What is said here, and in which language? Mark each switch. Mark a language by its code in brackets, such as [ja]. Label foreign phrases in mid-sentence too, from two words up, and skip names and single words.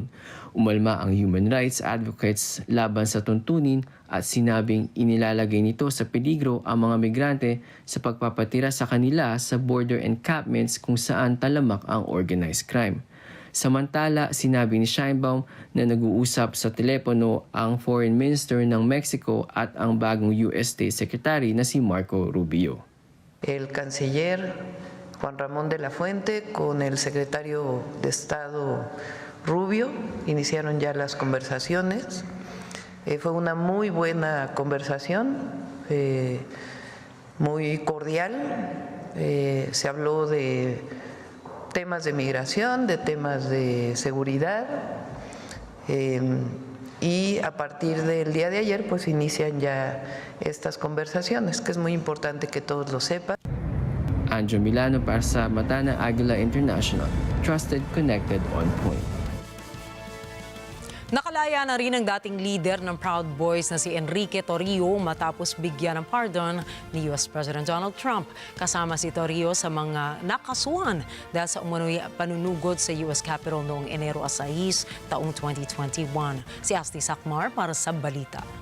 [tl] Umalma ang [en] human rights advocates [tl] laban sa tuntunin at sinabing inilalagay nito sa peligro ang mga migrante sa pagpapatira sa kanila sa [en] border encampments [tl] kung saan talamak ang [en] organized crime. [tl] Samantala, sinabi ni Sheinbaum na nag-uusap sa telepono ang [en] Foreign Minister [tl] ng Mexico at ang bagong [en] US State Secretary [tl] na si Marco Rubio. [es] El canciller Juan Ramón de la Fuente con el secretario de Estado Rubio iniciaron ya las conversaciones. Fue una muy buena conversación, muy cordial. Se habló de temas de migración, de temas de seguridad. Y a partir del día de ayer pues inician ya estas conversaciones, que es muy importante que todos lo sepan. [tl] Anjo Milano para sa mata ng Agila International. [en] Trusted, connected, on point. [tl] Nakalaya na rin ang dating leader ng Proud Boys na si Enrique Torrio matapos bigyan ng pardon ni [en] US President [tl] Donald Trump. Kasama si Torrio sa mga nakasuhan dahil sa umano'y panunugod sa US Capitol noong Enero 6, taong 2021. Si Asti Sakmar para sa balita.